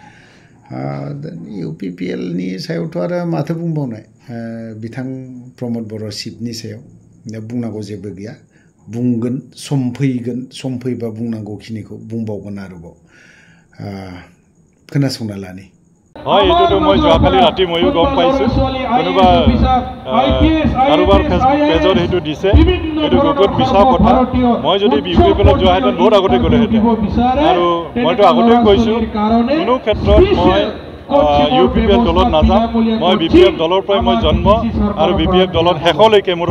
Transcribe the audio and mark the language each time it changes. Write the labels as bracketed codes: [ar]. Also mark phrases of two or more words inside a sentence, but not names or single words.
[brx] इउपिपिएल नि सायावथ' आरो माथो बुंबावनाय बिथां प्रमद बर' चिफनि सायाव बुंनांगौ जेबो गैया बुंगोन सम फैबा बुंनांगौखिनिखौ बुंबावगोन आरोबाव खोनासंना लानि [as] হয় এটোটো মই যোৱাকালি ৰাতি ময়ো গম পাইছো কোনোবা কাৰোবাৰ পেজত সেইটো দিছে এইটো বহুত মিছা কথা মই যদি বিপিএফত যোৱা হেতেন বহুত আগতে গ'লেহেঁতেন আৰু মইতো আগতেই কৈছো কোনো ক্ষেত্ৰত মই ইউপিপিএল দলত নাযাম মই বিপিএফ দলৰ পৰাই মই জন্ম আৰু বিপিএফ দলত শেষলৈকে মোৰ